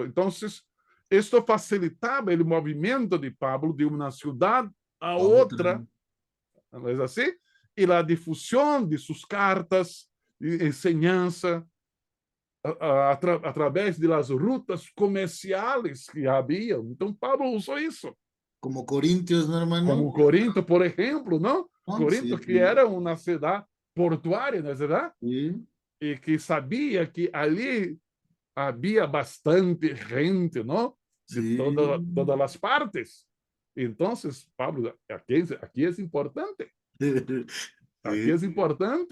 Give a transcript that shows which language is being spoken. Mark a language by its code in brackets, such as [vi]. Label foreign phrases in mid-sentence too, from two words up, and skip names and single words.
[pt] Então, isto facilitava o movimento de Pablo de uma cidade a outra, não é assim? E a difusão de suas cartas, de enseñança, através das rutas comerciais que havia. Então, Pablo usou isso. [es] Como Corintios, ¿no, hermano? [pt] Como Corinto, por exemplo, não? Corinto, [es] Sí, [pt] que [es] sí. [pt] era uma cidade portuária, não é verdade? [es] Sí. [pt] E que sabia que ali havia bastante gente, não? De [es] Sí. [pt] todas as partes. Então, Pablo, aqui é importante. Aqui é importante.